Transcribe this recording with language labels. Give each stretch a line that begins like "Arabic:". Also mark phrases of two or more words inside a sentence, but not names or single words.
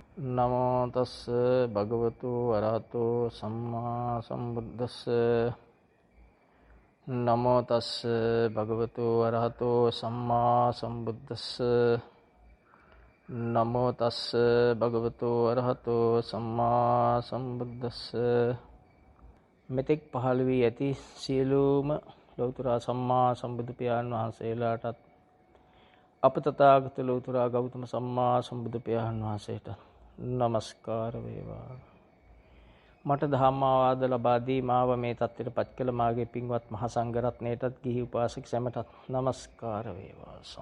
Pali: නමෝ තස්ස භගවතු අරහතෝ සම්මා සම්බුද්දස්ස. නමෝ තස්ස භගවතු අරහතෝ සම්මා සම්බුද්දස්ස. නමෝ තස්ස භගවතු අරහතෝ සම්මා සම්බුද්දස්ස.
Sinhala: මෙතෙක් පහළ වී ඇති සියලුම ලෞතර සම්මා සම්බුදු පියාණන් වහන්සේලාටත් අප තථාගත ලෞතර ගෞතම සම්මා සම්බුදු පියාණන් වහන්සේට নমස්කාර වේවා. මට ධම්මාවාද ලබා දී මාව මේ තත්ත්වයට පත් කළ මාගේ පින්වත් මහ සංඝ රත්නයටත් ගිහි උපාසක සැමටත් নমස්කාර වේවා.